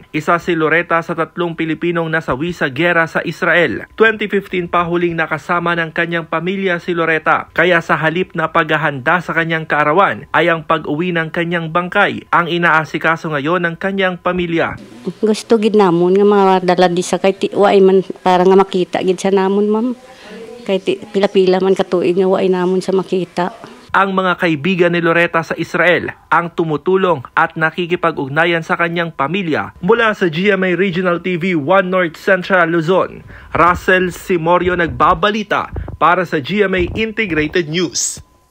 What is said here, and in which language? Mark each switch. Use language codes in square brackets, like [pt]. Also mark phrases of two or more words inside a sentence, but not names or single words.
[tl] Isa si Loretta sa 3 Pilipinong nasawi sa gera sa Israel. 2015 pa huling nakasama ng kanyang pamilya si Loretta, kaya sa halip na paghahanda sa kanyang kaarawan ay ang pag-uwi ng kanyang bangkay ang inaasikaso ngayon ng kanyang pamilya. [hil] Gusto gid namon nga madala di sa kay tiway man para nga makita gid sa namon, ma'am. Kahit pila-pila man katuig nga waay namon sa makita. [tl] Ang mga kaibigan ni Loretta sa Israel ang tumutulong at nakikipag-ugnayan sa kanyang pamilya. Mula sa GMA Regional TV, One North Central Luzon, Russell Simorio nagbabalita para sa GMA Integrated News.